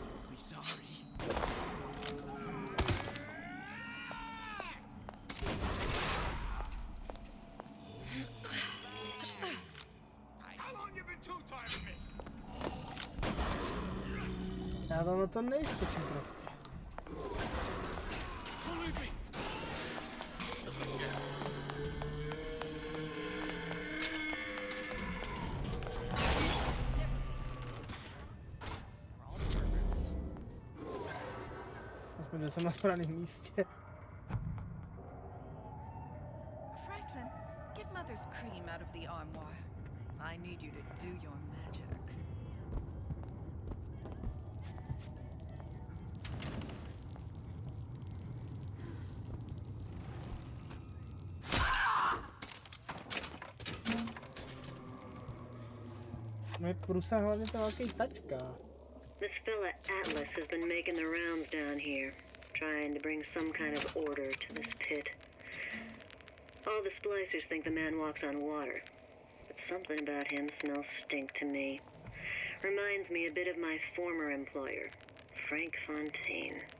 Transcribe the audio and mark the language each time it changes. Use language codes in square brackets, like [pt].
[en] Be sorry. How long you been two-timing me? [cs] Já tam na to nejskočím prostě. [en] Believe me. [cs] Aspoň, že jsem na správném místě. [en] Franklin, get Mother's cream out of the armoire. I need you to do your magic. [cs] No je průsah hlavně ta velký tačka. [en] This fella Atlas has been making the rounds down here, trying to bring some kind of order to this pit. All the splicers think the man walks on water, but something about him smells stink to me. Reminds me a bit of my former employer, Frank Fontaine.